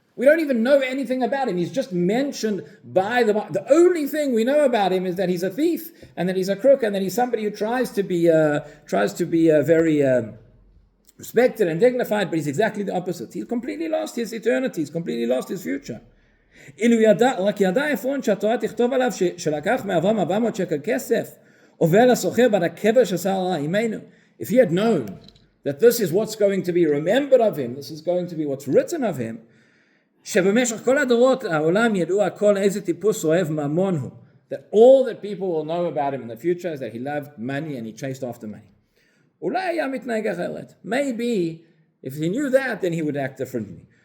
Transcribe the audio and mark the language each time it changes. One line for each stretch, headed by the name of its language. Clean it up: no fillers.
English: We don't even know anything about him. He's just mentioned by the only thing we know about him is that he's a thief, and that he's a crook, and that he's somebody who tries to be very respected and dignified, but he's exactly the opposite. He's completely lost his eternity. He's completely lost his future.
Hebrew: רק ידע עפרון שהתורה תכתוב עליו שלקח מאברהם 400 שקל כסף עובר לסוחר בעד הקבר של שרה אימנו.
English: If he had known that this is what's going to be remembered of him, this is going to be what's written of him,
Hebrew: שבמשך כל הדורות העולם ידעו הכל איזה טיפוס אוהב ממון הוא.
English: That all that people will know about him in the future is that he loved money and he chased after money.
Hebrew: אולי היה מתנהג אחרת.
English: Maybe, if he knew that, then he would act differently.